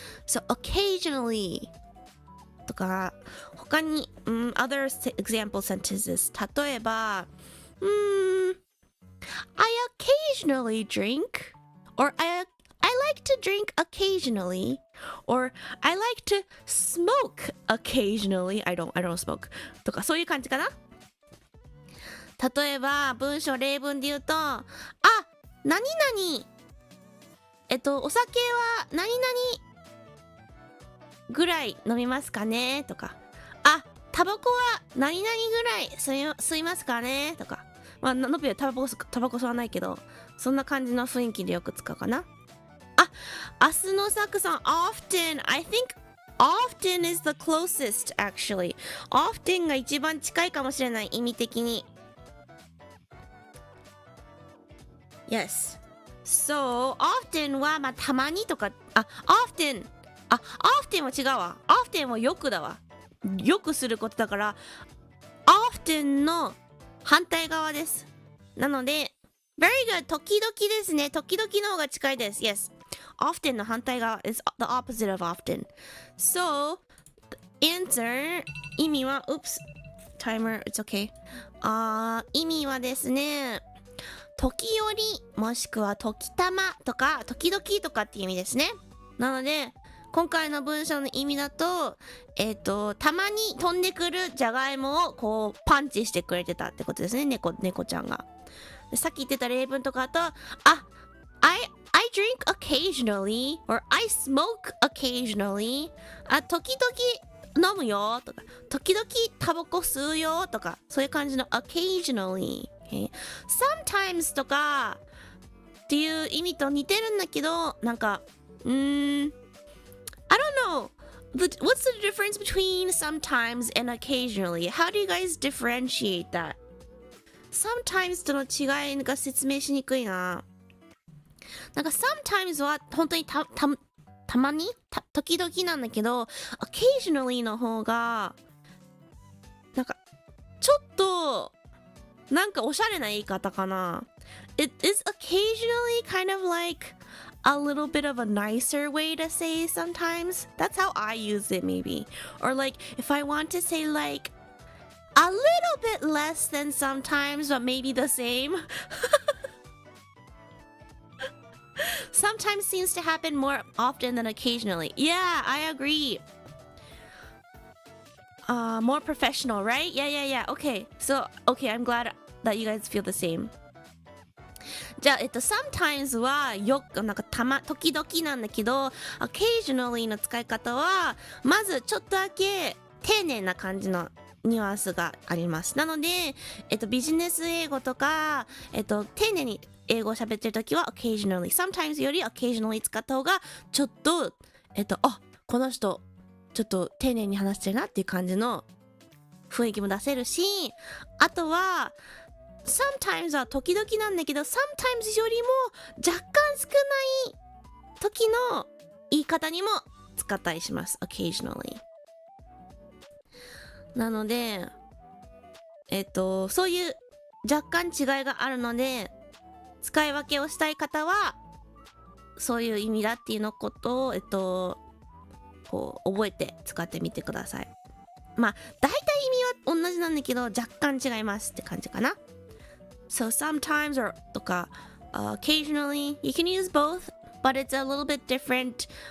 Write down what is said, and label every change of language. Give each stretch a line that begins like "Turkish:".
English: So occasionally
Japanese: とか他に
English: other example sentences、
Japanese: 例えば
English: I occasionally drink, or I like to drink occasionally, or I like to smoke occasionally. I don't smoke
Japanese: とかそういう感じかな。例えば文章例文で言うと、何々お酒は何々ぐらい飲みますかねとか、タバコは何々ぐらい吸いますかねとか、のぴはタバコ吸わないけど、そんな感じの雰囲気でよく使うかな。明日のサクさん often。
English: I think often is the closest actually。
Japanese: often が一番近いかもしれない、意味的に。 Yes。 So often はたまにとか、oftenは違うわ。 often はよくだわ。よくすることだから often の反対側です。なので
English: very good、
Japanese: 時々ですね。時々の方が近いです。Yes。
English: often
Japanese: の反対側
English: is the opposite of often。 So answer
Japanese: 意味は
English: oops timer it's okay。
Japanese: 意味はですね、時折もしくは時たまとか時々とかっていう意味ですね。なので今回の文章の意味だと、たまに飛んでくるじゃがいもをこうパンチしてくれてたってことですね、猫ちゃんが。さっき言ってた例文とかだと、
English: I drink occasionally, or I smoke occasionally。
Japanese: 時々飲むよとか、時々タバコ吸うよとか、そういう感じの occasionally、
English: okay?
Japanese: sometimes とかっていう意味と似てるんだけど、なんか
English: I don't know. What's the difference between sometimes and occasionally? How do you guys differentiate that?
Japanese: Sometimes との違いが説明しにくいな。なんか sometimes は本当にたまに時々なんだけど、occasionally の方がなんかちょっとなんかおしゃれな言い方かな。
English: It is occasionally kind of like a little bit of a nicer way to say sometimes. That's how I use it maybe. Or like if I want to say like a little bit less than sometimes but maybe the same. Sometimes seems to happen more often than occasionally. Yeah, I agree. More professional, right? Yeah. Okay. So, okay, I'm glad that you guys feel the same.
Japanese: じゃあ、sometimes はなんか時々なんだけど、occasionally の使い方は、まずちょっとだけ丁寧な感じのニュアンスがあります。なので、ビジネス英語とか、丁寧に英語を喋ってるときは occasionally、sometimes より occasionally 使った方が、ちょっと、この人、ちょっと丁寧に話してるなっていう感じの雰囲気も出せるし、あとは、sometimes は時々なんだけど sometimes よりも若干少ない時の言い方にも使ったりします。 occasionally なのでそういう若干違いがあるので、使い分けをしたい方はそういう意味だっていうのことをこう覚えて使ってみてください。まあ大体意味は同じなんだけど若干違いますって感じかな。
English: So sometimes or
Japanese: とか、
English: occasionally you can use both, but it's a little bit different.